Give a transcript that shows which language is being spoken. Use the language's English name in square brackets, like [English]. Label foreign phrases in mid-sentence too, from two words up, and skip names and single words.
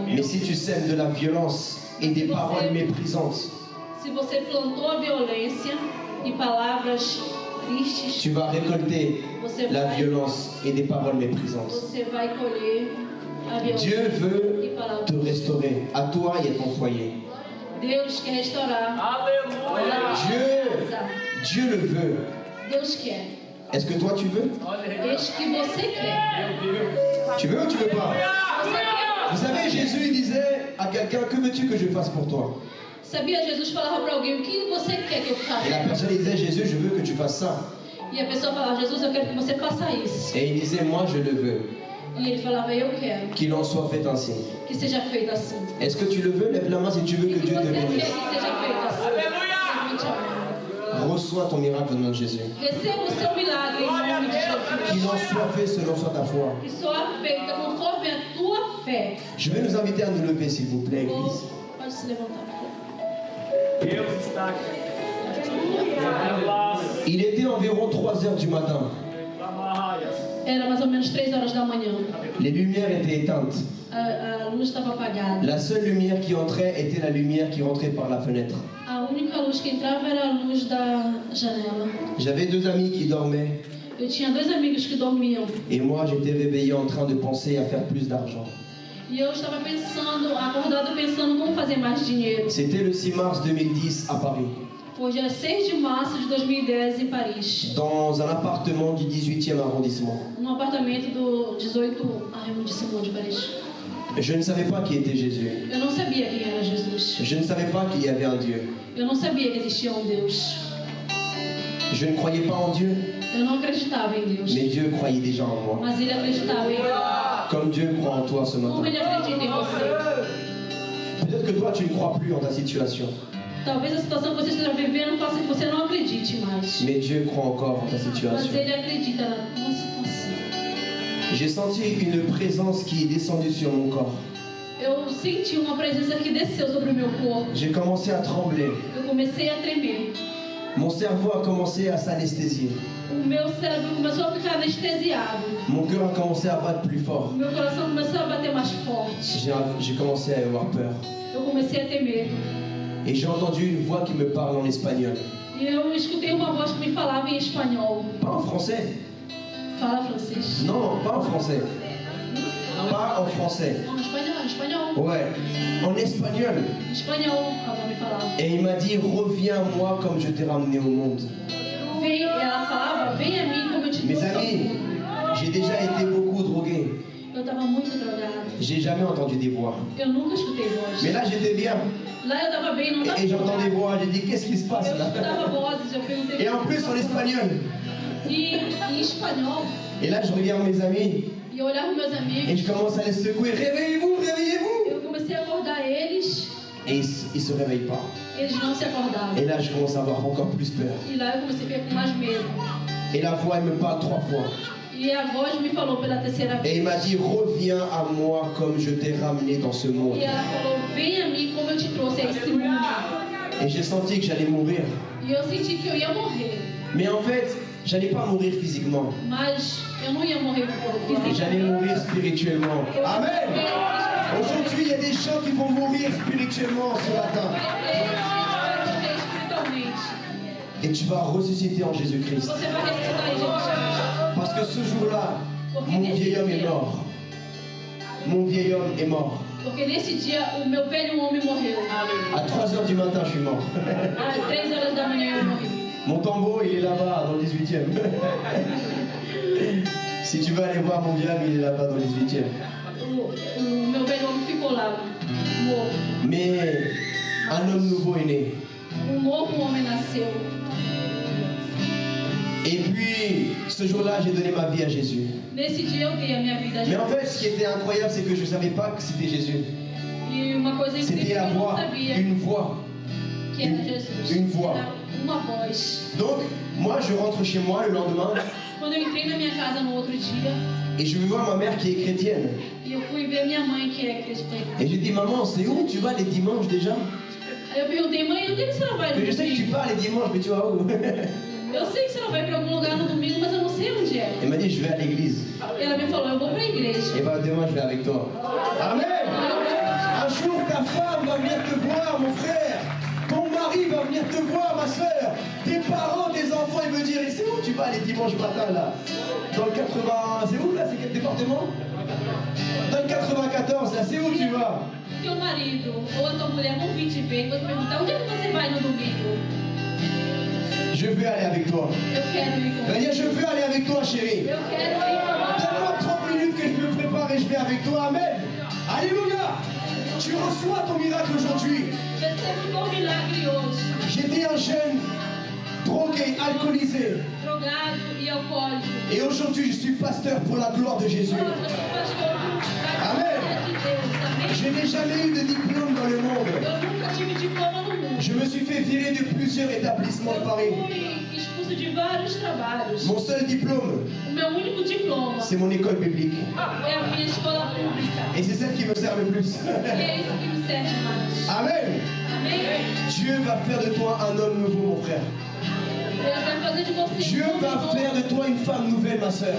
[French] Mais si tu sèmes de la violence et des paroles méprisantes, [Portuguese] Se você plantou a violência e palavras tristes, [French] tu vas récolter [Portuguese] você [French] la [Portuguese] vai, [French] violence et des paroles méprisantes. [Portuguese] você vai colher a violência [French] Dieu [Portuguese] e [French] veut [Portuguese] palavras. [French] te restaurer, à toi et à ton foyer. [Portuguese] Deus quer restaurar. [French] Dieu le veut. [Portuguese] Deus quer. [French] Est-ce que toi tu veux? [Portuguese] Desde que você quer. [French] Tu veux ou tu veux pas? Vous savez, Jésus il disait à quelqu'un, que veux-tu que je fasse pour toi? [Portuguese] Sabia, Jesus falava para alguém, o que você quer que eu faça? [French] Et la personne disait, Jésus, je veux que tu fasses ça. [Portuguese] E a pessoa falava, Jesus, eu quero que você faça isso. [French] Et il disait, moi je le veux. [Portuguese] E ele falava, eu quero [French] Qu'il en soit fait ainsi. [Portuguese] que seja feito assim. [French] Est-ce que tu le veux? Lève la main si tu veux [Portuguese] E que que [French] Dieu te [Portuguese] você quer [French] bénisse. [Portuguese] que seja feito assim. Realmente amém. [French] Reçois ton miracle au nom de Jésus. [Portuguese] Receba o seu milagre em nome de [French] Qu'il [Portuguese] Jesus. [French] en soit fait selon soit ta foi. [Portuguese] Que soa feita conforme a tua fé. [French] Je vais nous inviter à nous lever, s'il vous plaît, Église. [Portuguese] Pode se levantar. Deus está aqui. [French] Il était environ 3 heures du matin. [Portuguese] Era mais ou menos 3 horas da manhã. [French] Les lumières étaient éteintes. [Portuguese] A luz estava apagada. [French] La seule lumière qui entrait était la lumière qui rentrait par la fenêtre. [Portuguese] A única luz que entrava era a luz da janela. [French] J'avais 2 amis qui dormaient. [Portuguese] Eu tinha 2 amigos que dormiam. [French] Et moi, j'étais réveillé en train de penser à faire plus d'argent. [Portuguese] E eu estava pensando, acordado pensando como fazer mais dinheiro. [French] C'était le 6 mars 2010 à Paris, [Portuguese] Foi dia 6 de março de 2010 em Paris. [French] dans un appartement du 18e arrondissement. [Portuguese] Num apartamento do 18 arrondissement de Paris. [French] Je ne savais pas qui était Jésus. [Portuguese] Eu não sabia quem era Jesus. [French] Je ne savais pas qu'il y avait un Dieu. [Portuguese] Eu não sabia que existia um Deus. [French] Je ne croyais pas en Dieu, [Portuguese] Eu não acreditava em Deus. [French] mais Dieu croyait déjà en moi. [Portuguese] Mas ele acreditava em mim. [French] Comme Dieu croit en toi ce [Portuguese] Como [French] matin. [Portuguese] ele acredita em você. [French] Peut-être que toi, tu ne crois plus en ta situation, [Portuguese] Talvez a situação que você esteja vivendo faça que você não acredite mais. [French] mais Dieu croit encore en ta [Portuguese] Mas [French] situation. [Portuguese] ele acredita na tua situação. [French] J'ai senti une présence qui est descendue sur mon corps. [Portuguese] Eu senti uma presença que desceu sobre o meu corpo. [French] J'ai commencé à trembler. [Portuguese] Eu comecei a tremer. [French] Mon cerveau a commencé à s'anesthésier. [Portuguese] O meu cérebro começou a ficar anestesiado. [French] Mon cœur a commencé à battre plus fort. [Portuguese] O meu coração começou a bater mais forte. [French] J'ai commencé à avoir peur. [Portuguese] Eu comecei a temer. [French] Et j'ai entendu une voix qui me parle en espagnol. [Portuguese] E eu escutei uma voz que me falava em espanhol. [French] Pas en français. [Portuguese] Fala francês. [French] Non, pas en français. Pas en français. [Portuguese] Não, espanhol, espanhol. [French] Ouais, en espagnol. [Portuguese] Espanhol, a voz me falava. [French] Et il m'a dit, reviens à moi comme je t'ai ramené au monde. [Portuguese] Vem, ela falava, vem a mim como eu te [French] Mes [Portuguese] trouxe ao [French] amis, [Portuguese] mundo. [French] j'ai déjà été beaucoup drogué. [Portuguese] Eu estava muito drogada. [French] J'ai jamais entendu des voix. [Portuguese] Eu nunca escutei voz. [French] Mais là, j'étais bien. [Portuguese] Lá eu estava bem, não estava [French] Et j'entends des voix. J'ai dit, qu'est-ce qui se passe [Portuguese] Eu [French] là? [Portuguese] escutava vozes, eu perguntei. [French] Et en plus, en espagnol. [Portuguese] E em espanhol. [French] Et là, je regarde mes amis. [Portuguese] E eu olhava meus [French] Et [Portuguese] amigos. [French] je commence à les secouer. Réveillez-vous, réveillez-vous. [Portuguese] Eu comecei a acordar eles. [French] Et ils se réveillent pas. [Portuguese] Eles não se acordavam. [French] Et là, je commence à avoir encore plus peur. [Portuguese] E lá eu comecei a ficar com mais medo. [French] Et la voix, elle me parle 3 fois. [Portuguese] E a voz me falou pela terceira [French] Et il [Portuguese] vez. [French] m'a dit, reviens à moi comme je t'ai ramené dans ce monde. [Portuguese] E ela falou, vem a mim como eu te trouxe a esse mundo. [French] Et j'ai senti que j'allais mourir. [Portuguese] E eu senti que eu ia morrer. [French] Mais en fait, j'allais pas mourir physiquement. [Portuguese] Mas eu não ia morrer [French] J'allais [Portuguese] fisicamente. [French] mourir spirituellement. [Portuguese] Eu ia Amen. morrer [French] Aujourd'hui, il y a des gens qui vont mourir spirituellement ce matin. [Portuguese] espiritualmente. [French] Et tu vas ressusciter en Jésus-Christ. [Portuguese] Você vai ressuscitar em Jesus Cristo. [French] Parce que ce jour-là, mon vieil homme est mort. Mon vieil homme est mort. [Portuguese] Porque nesse dia o meu velho homem morreu. [French] À 3 heures du matin, je suis mort. [Portuguese] Às 3 horas da manhã eu morri. [French] Mon tombeau, il est là-bas, dans le 18e. Si tu veux aller voir mon vieil homme, il est là-bas, dans le 18e. [Portuguese] O meu velho homem ficou lá, morto. [French] Mais un homme nouveau est né. [Portuguese] Novo homem nasceu. [French] Et puis, ce jour-là, j'ai donné ma vie à Jésus. [Portuguese] Nesse dia eu dei a minha vida a [French] Mais en [Portuguese] Jesus. [French] fait, ce qui était incroyable, c'est que je ne savais pas que c'était Jésus. [Portuguese] E uma coisa incrível [French] C'était [Portuguese] que [French] la [Portuguese] eu não [French] voix, [Portuguese] sabia [French] une voix. [Portuguese] que era Jesus. [French] Une voix. [Portuguese] Era uma voz. [French] Donc, moi, je rentre chez moi le lendemain [Portuguese] Quando eu entrei na minha casa no outro dia, [French] et je vais voir ma mère qui est chrétienne. [Portuguese] e eu fui ver minha mãe que é cristã. [French] Et j'ai dit, maman, c'est où tu vas les dimanches déjà? [Portuguese] Aí eu perguntei, mãe, onde é que você vai no [French] Je sais que tu [Portuguese] domingo? [French] pars les dimanches, mais tu vas où? [Portuguese] Eu sei que você não vai para algum lugar no domingo, mas eu não sei onde é. [French] Elle m'a dit, je vais à l'église. [Portuguese] E ela me falou, eu vou para a igreja. [French] Et bien, demain, je vais avec toi. Amen. Un jour, ta femme va venir te voir, mon frère. Ton mari va venir te voir, ma soeur. Tes parents, tes enfants, ils vont dire, et c'est où tu vas les dimanches matin, là? Dans le 80... C'est où, là? C'est quel département? Dans le 94, là, c'est où tu vas? [Portuguese] Teu marido ou a tua mulher vão vir te ver e vão te perguntar, onde é que você vai no domingo? [French] Je veux aller avec toi. [Portuguese] Eu quero ir com [French] Elle va dire, je veux aller avec toi, chérie. [Portuguese] Eu quero ir com você. [French] Donne-moi 30 minutes que je me prépare et vais avec toi. Amen. Alléluia. Tu reçois ton miracle aujourd'hui. [Portuguese] Recebe o teu milagre hoje. [French] J'étais un jeune drogué, alcoolisé. [Portuguese] Drogado e alcoólico. [French] Et aujourd'hui, je suis pasteur pour la gloire de Jésus. [Portuguese] Hoje eu sou pastor da Amen. glória de Deus. Amém? [French] Je n'ai jamais eu de diplôme dans le monde. [Portuguese] Eu nunca tive diploma no mundo. [French] Je me suis fait virer de plusieurs établissements de [Portuguese] Eu Paris. fui expulso de vários trabalhos. [French] Mon seul diplôme, [Portuguese] O meu único diploma [French] c'est mon école biblique. [Portuguese] é a minha escola pública. [French] Et c'est celle qui me sert le plus. [Portuguese] E é isso que me serve mais. [French] Amen. [Portuguese] Amém? [French] Dieu va faire de toi un homme nouveau, mon frère. [Portuguese] Deus vai fazer de você [French] Dieu va [Portuguese] novo. [French] faire de toi une femme nouvelle, ma sœur.